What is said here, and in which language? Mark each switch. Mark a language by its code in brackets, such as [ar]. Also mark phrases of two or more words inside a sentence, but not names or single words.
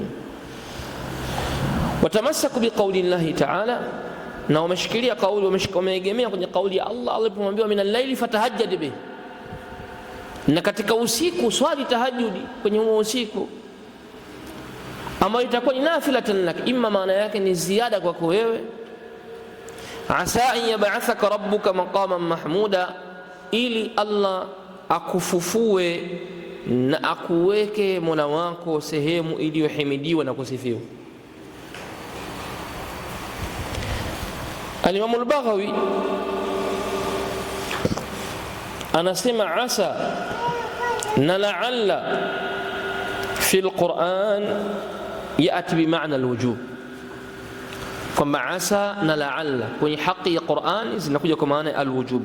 [ar] وتمسكوا بقول الله تعالى, [sw] na wameshikilia kauli, wameegemea kwenye kauli ya Allah alipomwambia [ar] من الليل فتهجد به, [sw] na katika usiku swali tahajjudi kwenye huo usiku, ambayo itakuwa ni [ar] نافلة لك, [sw] imma maana yake ni ziada kwako wewe, [ar] عسى أن يبعثك ربك مقاما محمودا, [sw] ili Allah akufufue na akuweke Mola wako sehemu iliyohimidiwa na kusifiwa. Al-Imam al-Baghawi anasema asa na [ar] لعل في القرآن يأتي بمعنى الوجوب, [sw] kwamba asa na la'alla kwenye haki ya Qur'an zinakuja kwa maana al-wujub.